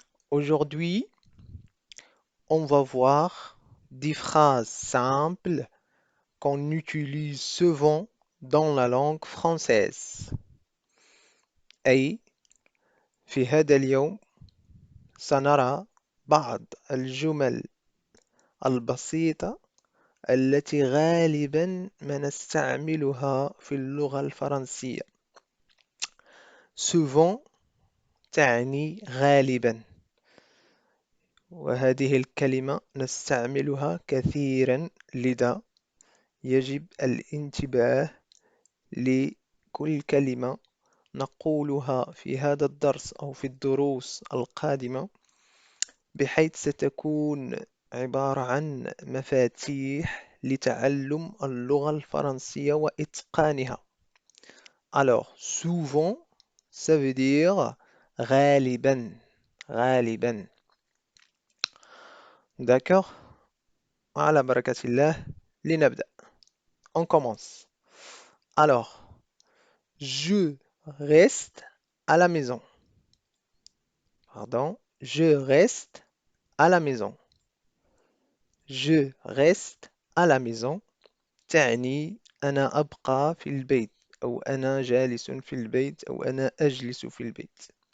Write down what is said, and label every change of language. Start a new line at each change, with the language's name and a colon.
French: Aujourd'hui, on va voir des phrases simples qu'on utilise souvent dans la langue française.
Arabic: أي في هذا اليوم سنرى بعض الجمل البسيطة التي غالبا ما نستعملها في اللغة الفرنسية. Souvent تعني غالبا، وهذه الكلمة نستعملها كثيرا، لذا يجب الانتباه لكل كلمة نقولها في هذا الدرس أو في الدروس القادمة، بحيث ستكون عبارة عن مفاتيح لتعلم اللغة الفرنسية وإتقانها.
French: Alors, souvent, ça veut dire غالبا، غالبا. D'accord?
Arabic: على بركة الله لنبدأ.
French: On commence. Alors, je reste à la maison. Pardon, je reste à la maison. Je reste à la maison
Arabic: تعني أنا أبقى في البيت، أو أنا جالس في البيت، أو أنا أجلس في البيت.